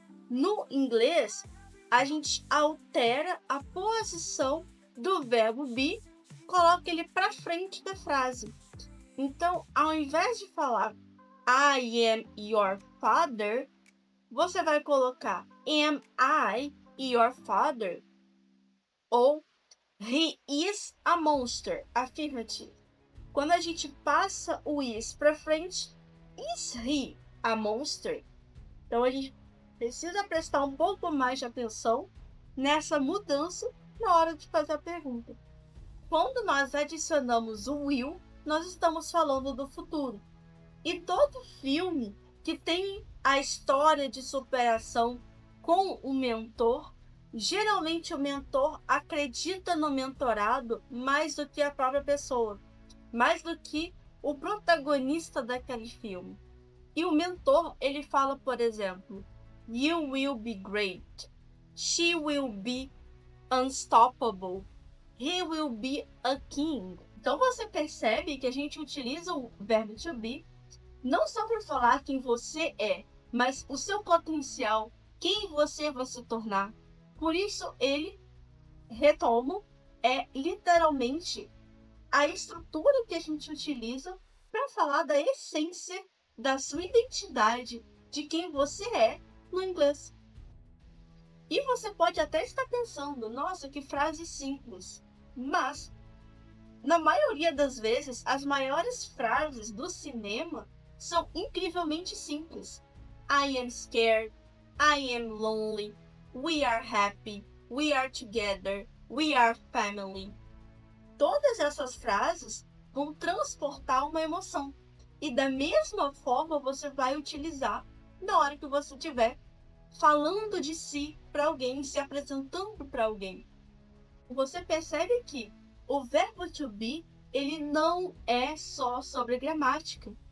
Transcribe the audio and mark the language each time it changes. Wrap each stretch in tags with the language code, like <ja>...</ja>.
<pt>No inglês, a gente altera a posição do verbo be, coloca ele para frente da frase. Então, ao invés de falar</pt> <en>I am your father,</en> <pt>você vai colocar</pt> <en>am I your father?</en> <pt>Ou</pt> <en>he is a monster, affirmative.</en> <pt>Quando a gente passa o is para frente,</pt> <en>is he a monster?</en> <pt>Então a gente precisa prestar um pouco mais de atenção nessa mudança na hora de fazer a pergunta. Quando nós adicionamos o will, nós estamos falando do futuro. E todo filme que tem a história de superação com o mentor, geralmente o mentor acredita no mentorado mais do que a própria pessoa, mais do que o protagonista daquele filme. E o mentor, ele fala, por exemplo,</pt> <en>You will be great. She will be unstoppable. He will be a king.</en> <pt>Então você percebe que a gente utiliza o verbo to be não só para falar quem você é, mas o seu potencial, quem você vai se tornar. Por isso ele, retomo, é literalmente a estrutura que a gente utiliza para falar da essência da sua identidade, de quem você é no inglês. E você pode até estar pensando, nossa, que frase simples. Mas, na maioria das vezes, as maiores frases do cinema são incrivelmente simples.</pt> <en>I am scared, I am lonely, we are happy, we are together, we are family.</en> <pt>Todas essas frases vão transportar uma emoção. E da mesma forma você vai utilizar na hora que você estiver falando de si para alguém, se apresentando para alguém. Você percebe que o verbo to be, ele não é só sobre gramática.</pt>